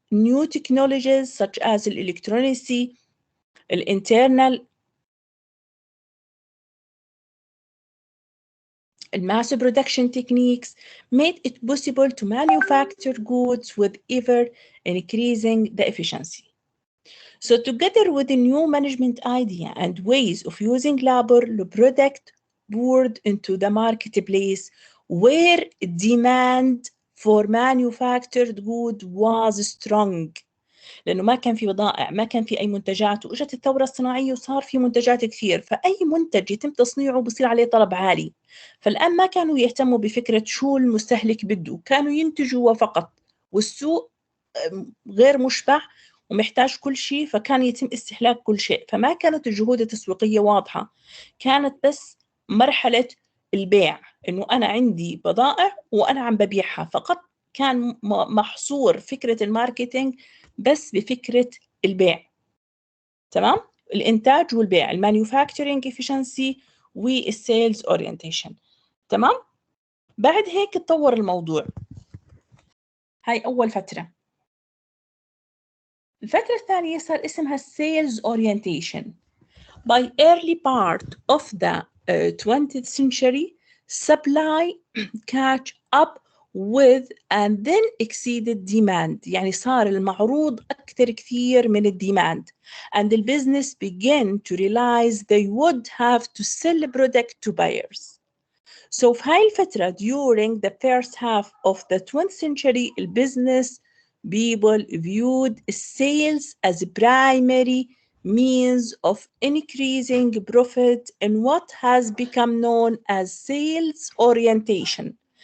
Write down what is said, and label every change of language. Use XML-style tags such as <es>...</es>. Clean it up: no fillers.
<en>New technologies such as electronics, internal mass production techniques made it possible to manufacture goods with ever increasing the efficiency. So together with the new management idea and ways of using labor, the product poured into the marketplace where demand for manufactured good was strong.</en> <ar>لأنه ما كان في بضائع، ما كان في أي منتجات، وإجت الثورة الصناعية وصار في منتجات كثير، فأي منتج يتم تصنيعه بصير عليه طلب عالي. فالآن ما كانوا يهتموا بفكرة شو المستهلك بده، كانوا ينتجوا فقط، والسوق غير مشبع ومحتاج كل شيء، فكان يتم استهلاك كل شيء. فما كانت الجهود التسويقية واضحة، كانت بس مرحلة البيع، إنه أنا عندي بضائع وأنا عم ببيعها فقط. كان محصور فكرة الماركتينج بس بفكرة البيع. تمام؟ الإنتاج والبيع، المانيفاكتشرينج إفشنسي والسيلز أورينتيشن. تمام؟ بعد هيك تطور الموضوع. هاي أول فترة. الفترة الثانية صار اسمها sales orientation.</ar> <en>By early part of the 20th century, supply catch up with and then exceeded demand.</en> <ar>يعني صار المعروض أكثر كثير من الديماند.</ar> <en>And the business began to realize they would have to sell product to buyers. So</en> <ar>في هاي الفترة</ar> <en>during the first half of the 20th century, business people viewed sales as a primary means of increasing profit in what has become known as sales orientation.</en>